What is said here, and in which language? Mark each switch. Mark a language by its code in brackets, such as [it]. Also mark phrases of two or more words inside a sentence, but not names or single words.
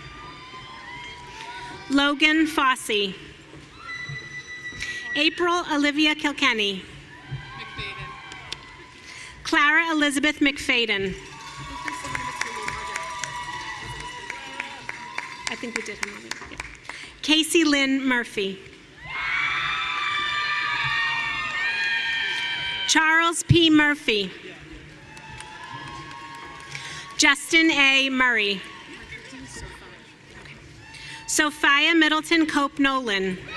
[en] Logan Fossey. April Olivia Kilkenny. Clara Elizabeth McFadden. I think we did him already. Yeah. Casey Lynn Murphy. Charles P. Murphy. Justin A. Murray. Sophia Middleton Cope Nolan.